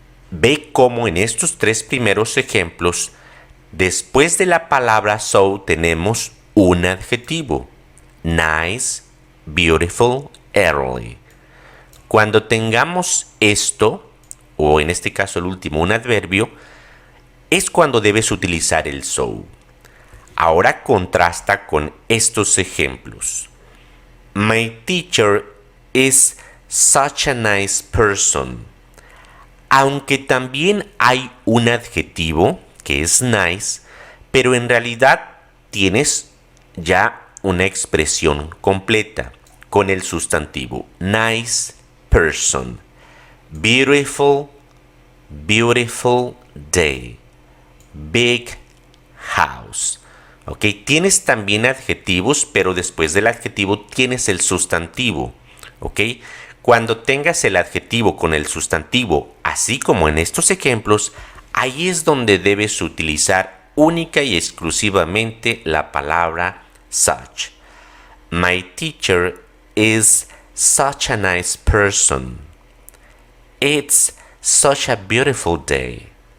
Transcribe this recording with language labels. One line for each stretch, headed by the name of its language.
Spanish: Ve cómo en estos tres primeros ejemplos, después de la palabra so tenemos un adjetivo, nice, beautiful, early. Cuando tengamos esto, o en este caso el último, un adverbio, es cuando debes utilizar el so. Ahora contrasta con estos ejemplos.
English: My teacher is such a nice person.
Spanish: Aunque también hay un adjetivo que es nice, pero en realidad tienes ya una expresión completa con el sustantivo nice person.
English: Beautiful, beautiful day. Big house. ¿Ok?
Spanish: Tienes también adjetivos, pero después del adjetivo tienes el sustantivo. ¿Ok? Cuando tengas el adjetivo con el sustantivo, así como en estos ejemplos, ahí es donde debes utilizar única y exclusivamente la palabra such.
English: My teacher is such a nice person. It's such a beautiful day.